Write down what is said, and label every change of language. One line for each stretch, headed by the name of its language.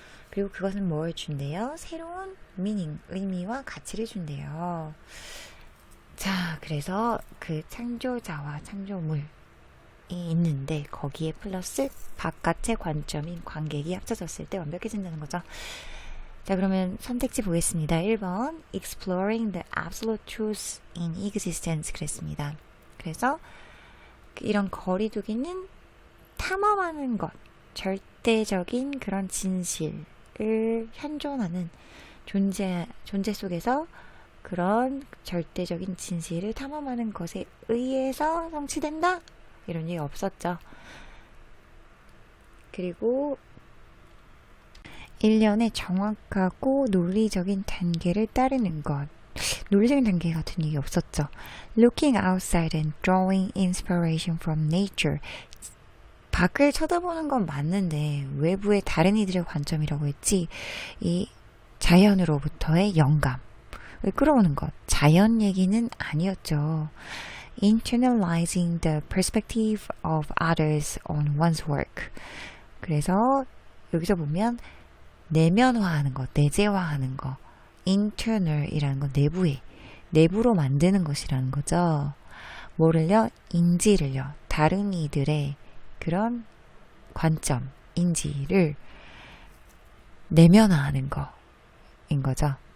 Korean: 그리고 그것은 뭘 준대요? 새로운 미닝, 의미와 가치를 준대요. 자, 그래서 그 창조자와 창조물이 있는데 거기에 플러스 바깥의 관점인 관객이 합쳐졌을 때 완벽해진다는 거죠. 자, 그러면 선택지 보겠습니다.
English: 1번 Exploring the absolute truth in existence
Korean: 그랬습니다. 그래서 이런 거리두기는 탐험하는 것, 절대적인 그런 진실을 현존하는 존재 속에서 그런 절대적인 진실을 탐험하는 것에 의해서 성취된다? 이런 얘기 없었죠. 그리고 1년의 정확하고 논리적인 단계를 따르는 것. 논리적인 단계 같은 얘기 없었죠.
English: Looking outside and drawing inspiration from nature.
Korean: 밖을 쳐다보는 건 맞는데 외부의 다른 이들의 관점이라고 했지. 이 자연으로부터의 영감을 끌어오는 것. 자연 얘기는 아니었죠.
English: Internalizing the perspective of others on one's work.
Korean: 그래서 여기서 보면 내면화하는 것, 내재화하는 것, internal이라는 건 내부로 만드는 것이라는 거죠. 뭐를요? 인지를요. 다른 이들의 그런 관점, 인지를 내면화하는 거인 거죠.